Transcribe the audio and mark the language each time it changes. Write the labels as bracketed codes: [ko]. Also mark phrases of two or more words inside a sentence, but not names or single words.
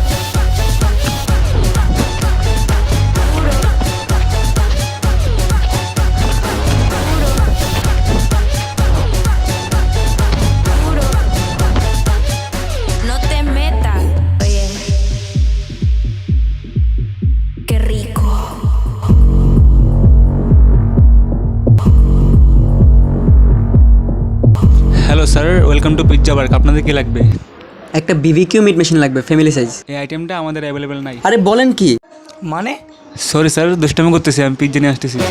[es] Puro. Puro. No te metas. Oye. Qué rico. [en] Hello sir, welcome to Pizza Park. আপনাদের কি লাগবে? [bn] একটা [en] BBQ meat machine [bn] লাগবে, [en] family size. [bn] এই আইটেমটা আমাদের অ্যাভেলেবেল নাই। আরে বলেন কি? মানে [en] sorry sir, [bn] দুষ্টামি করতেছি, আমি পিৎজা নিয়ে আসতেছি।